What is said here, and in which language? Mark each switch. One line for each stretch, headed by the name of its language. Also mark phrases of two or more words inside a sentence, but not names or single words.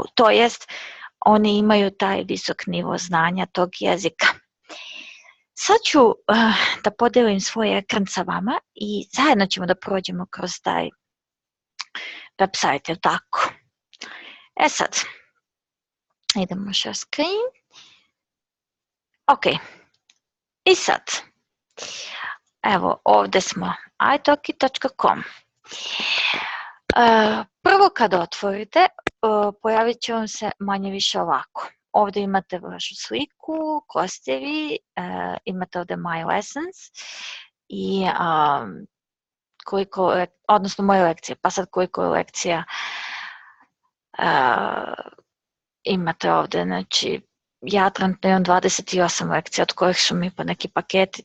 Serbian: To jest, oni imaju taj visok nivo znanja tog jezika. Sad ću da podelim svoj ekran sa vama i zajedno ćemo da prođemo kroz taj website, jel tako? E sad, idemo
English: share screen.
Serbian: Ok, i sad, evo ovde smo, italki.com. Prvo kada otvorite, pojavit će vam se manje više ovako. Ovde imate vašu sliku, ko ste vi, imate ovde
English: My Lessons
Serbian: i odnosno moje lekcije, pa sad koliko je lekcija imate ovde, znači ja trenutno imam 28 lekcija, od kojih su mi pa neki paketi.